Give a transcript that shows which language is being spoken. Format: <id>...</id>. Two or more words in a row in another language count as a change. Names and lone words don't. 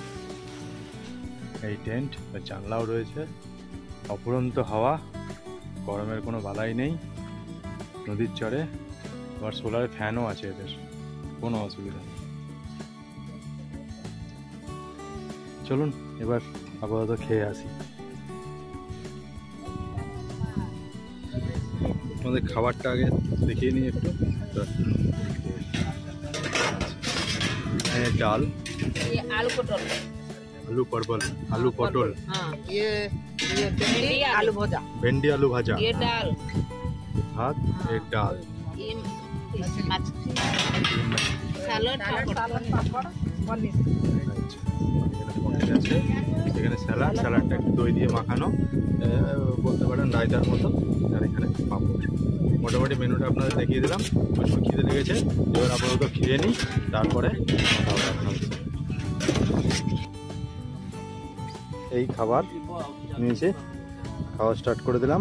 <bn>এই টেন্ট বা জানলাও রয়েছে, অফুরন্ত হাওয়া, গরমের কোনো বালাই নেই, নদীর চরে, আবার সোলার ফ্যানও আছে এদের, কোনো অসুবিধা নেই। চলুন এবার আপাতত খেয়ে আসি। আমাদের খাবারটা আগে দেখিয়ে নিই একটু।</bn> <hi>डाल ये आलू पटल, आलू परवल, आलू पटल, हाँ ये भिंडी आलू भजा, भिंडी आलू भाजा, ये दाल, भात, एक दाल, ये मछली, सैलड, पापड़, पनीर।</hi> <bn>এখানে স্যালাড, স্যালাডটা একটু দই দিয়ে মাখানো, বলতে পারেন রায়তার মতো, আর এখানে পাঁপড়। মোটামুটি মেনুটা আপনাদের দেখিয়ে দিলাম। প্রচুর খিদে লেগেছে, এবার আপাতত খেয়ে নিই, তারপরে কথা হবে আপনাদের সাথে। এই খাবার নিয়েছে, খাওয়া স্টার্ট করে দিলাম।</bn>